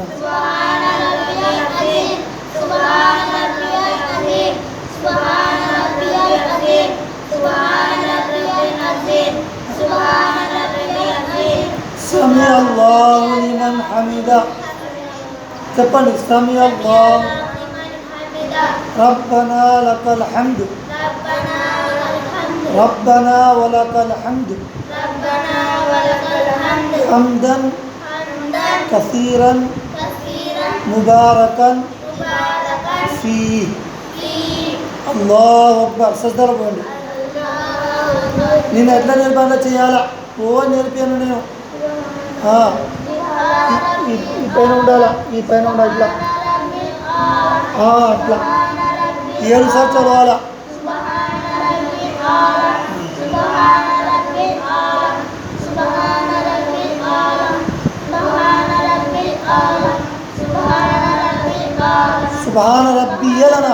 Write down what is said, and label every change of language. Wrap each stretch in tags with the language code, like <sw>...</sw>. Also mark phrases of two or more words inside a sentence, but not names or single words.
<ar>سمع الله لمن حمده చెప్పండి. سمع الله ربنا لك الحمد ربنا ولك الحمد حمدا كثيرا مباركا فيه. الله أكبر.</ar> <te>సజ్దాలో పోండి. నేను ఎట్లా నేర్పాలో చేయాలా? నేర్పాను నేను. ఈ పైన ఉండాలా, ఈ పైన ఉండాలి ఇట్లా. అట్లా 7 సార్లు చదవాలా.</te> <ar>سبحان ربي الأعلى.</ar>